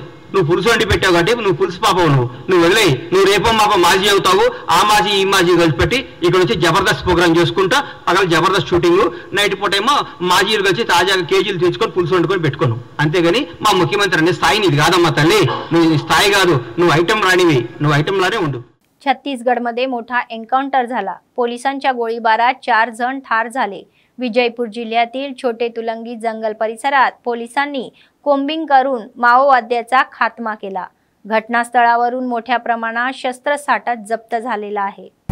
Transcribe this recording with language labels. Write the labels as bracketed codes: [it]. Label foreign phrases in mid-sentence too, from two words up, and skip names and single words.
[te] నువ్వు పులుసు వండి పెట్టావు కాబట్టి నువ్వు పులుసు పాపవు, నువ్వు వదిలేయి। నువ్వు రేపో మాప మాజీ అవుతావు, ఆ మాజీ ఈ మాజీ కలిసి పెట్టి ఇక్కడ వచ్చి జబర్దస్త్ ప్రోగ్రామ్ చేసుకుంటా, పగల జబర్దస్త్ షూటింగ్, నైట్ పూట ఏమో మాజీలు కలిసి తాజాగా కేజీలు తెచ్చుకొని పులుసు వండుకొని పెట్టుకోను। అంతేగాని మా ముఖ్యమంత్రి అనే స్థాయి నీది కాదమ్మా తల్లి, నువ్వు స్థాయి కాదు, నువ్వు ఐటమ్ రానివి, నువ్వు ఐటమ్లానే ఉండు। [mr] छत्तीसगडमध्ये मोठा एन्काउंटर झाला। पोलिसांच्या गोळीबारात 4 जण ठार झाले। विजयपूर जिल्ह्यातील छोटे तुलंगी जंगल परिसरात पोलिसांनी कोम्बिंग करून माओवाद्याचा खात्मा केला। घटनास्थळावरून मोठ्या प्रमाणात शस्त्रसाठा जप्त झालेला आहे।